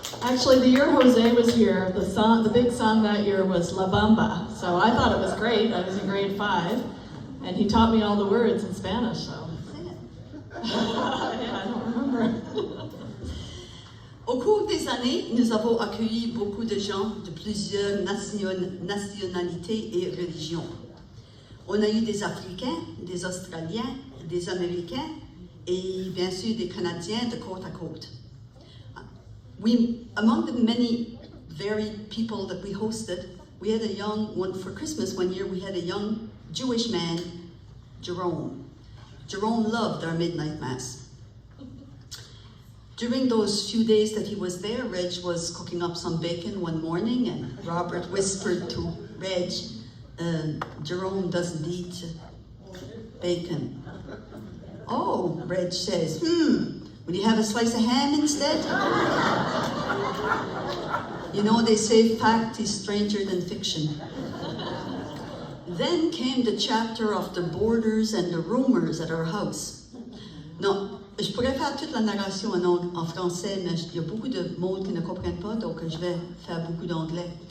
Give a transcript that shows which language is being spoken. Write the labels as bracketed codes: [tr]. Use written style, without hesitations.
[en] Actually, the year Jose was here, the big song that year was La Bamba. So I thought it was great. I was in grade 5, and he taught me all the words in Spanish. So yeah, I don't remember. [fr] Au cours des années, nous avons accueilli beaucoup de gens de plusieurs nationalités et religions. On a eu des Africains, des Australiens, des Américains et bien sûr des Canadiens de côte à côte. [en] Among the many varied people that we hosted, we had a young one for Christmas one year. We had a young Jewish man, Jerome. Jerome loved our midnight mass. During those few days that he was there, Reg was cooking up some bacon one morning, and Robert whispered to Reg, Jerome doesn't eat bacon. Oh, Reg says, will you have a slice of ham instead? You know, they say fact is stranger than fiction. Then came the chapter of the borders and the rumors at our house. [fr] Non, je pourrais faire toute la narration en français, mais il y a beaucoup de mots qui ne comprennent pas, donc je vais faire beaucoup d'anglais.